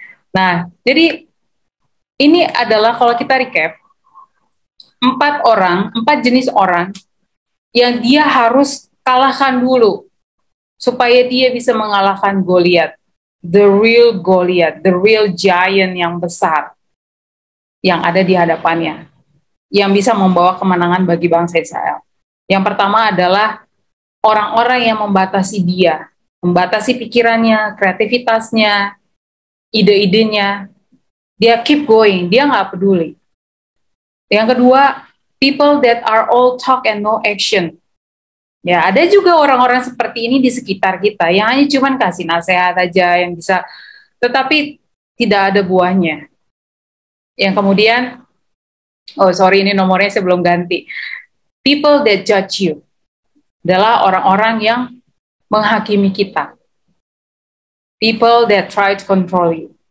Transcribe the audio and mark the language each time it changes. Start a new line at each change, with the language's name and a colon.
Indonesian: Nah, jadi ini adalah kalau kita recap, 4 jenis orang yang dia harus kalahkan dulu supaya dia bisa mengalahkan Goliat,
English: the real Goliat, the real giant
Indonesian: yang besar yang ada di hadapannya, yang bisa membawa kemenangan bagi bangsa Israel. Yang pertama adalah orang-orang yang membatasi dia, membatasi pikirannya, kreativitasnya, ide-idenya. Dia keep going, dia nggak peduli. Yang kedua,
English: people that are all talk and no action.
Indonesian: Ya, ada juga orang-orang seperti ini di sekitar kita, yang hanya cuma kasih nasihat aja, yang bisa, tetapi tidak ada buahnya. Yang kemudian, oh sorry ini nomornya saya belum ganti.
English: People that judge you
Indonesian: adalah orang-orang yang menghakimi kita.
English: People that try to control you.